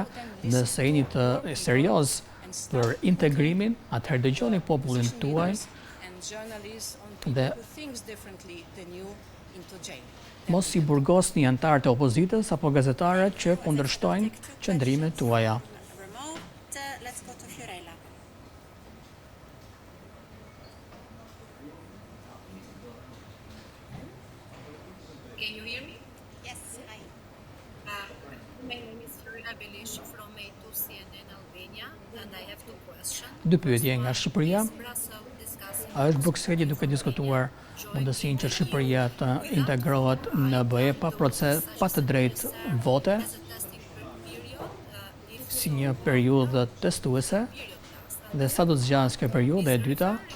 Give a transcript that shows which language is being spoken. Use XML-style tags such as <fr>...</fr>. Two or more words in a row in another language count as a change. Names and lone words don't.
<sq>Nëse jeni të serioz për integrimin, atëherë dëgjoni popullin tuaj dhe mos i burgosni anëtarët e opozitës apo gazetarët që kundërshtojnë qëndrimet tuaja.</sq> <en>Let's go to Fiorella. Can you hear me? Yes, hi. My name is Fiorella Belish from A2 CNN Albania, and I have two questions.</en> <sq>Dy pyetje nga Shqipëria. Është Brukseli duke diskutuar mundësinë që Shqipëria të integrohet në BE pa të drejtë vote, si një periudhë testuese, dhe sa do të zgjasë kjo periudhë e dyta.</sq>